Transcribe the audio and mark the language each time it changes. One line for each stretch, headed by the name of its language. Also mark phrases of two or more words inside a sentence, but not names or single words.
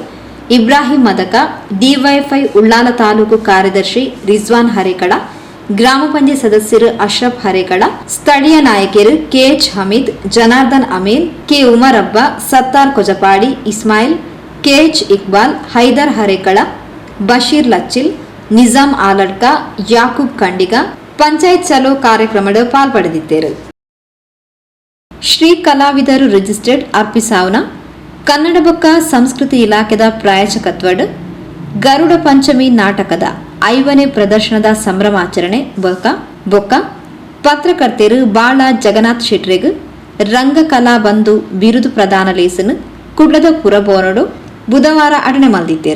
Kannada: ಇಬ್ರಾಹಿಂ ಮದಕ, ಡಿವೈಎಫ್ಐ ಉಳ್ಳಾಲ ತಾಲೂಕು ಕಾರ್ಯದರ್ಶಿ ರಿಜ್ವಾನ್ ಹರೇಕಳ, ಗ್ರಾಮ ಪಂಚಾಯತ್ ಸದಸ್ಯರು ಅಶ್ರಫ್ ಹರೇಕಳ, ಸ್ಥಳೀಯ ನಾಯಕರು ಕೆಎಚ್ ಹಮೀದ್, ಜನಾರ್ದನ್ ಅಮೀನ್, ಕೆ ಉಮರ್ ಅಬ್ಬ, ಸತ್ತಾರ್ ಕೊಜಪಾಡಿ, ಇಸ್ಮಾಯಿಲ್, ಕೆಎಚ್ ಇಕ್ಬಾಲ್, ಹೈದರ್ ಹರೇಕಳ, ಬಶೀರ್ ಲಚ್ಚಿಲ್, ನಿಜಾಮ್ ಆಲಡ್ಕ, ಯಾಕೂಬ್ ಖಂಡಿಗ ಪಂಚಾಯತ್ ಚಲೋ ಕಾರ್ಯಕ್ರಮದ ಪಾಲ್ಪಡೆದಿದ್ದರು.
Tulu: ಶ್ರೀ ಕಲಾವಿದರು ರಿಜಿಸ್ಟರ್ಡ್ ಅರ್ಪಿಸಾವ್ನ ಕನ್ನಡ ಬೊಕ್ಕ ಸಂಸ್ಕೃತಿ ಇಲಾಖೆದ ಪ್ರಾಯೋಜಕತ್ವಡ್ ಗರುಡ ಪಂಚಮಿ ನಾಟಕದ 5ನೇ ಪ್ರದರ್ಶನದ ಸಂಭ್ರಮಾಚರಣೆ ಬೊಕ್ಕ ಪತ್ರಕರ್ತೆರು ಬಾಳ ಜಗನ್ನಾಥ್ ಶೆಟ್ರಿಗ್ ರಂಗಕಲಾ ಬಂಧು ಬಿರುದು ಪ್ರದಾನ ಲೇಸನ್ ಕುಡ್ಲದ ಪುರಬೋನಡು ಬುಧವಾರ ಅಟನೆ ಮಲ್ದಿದ್ದೇರು.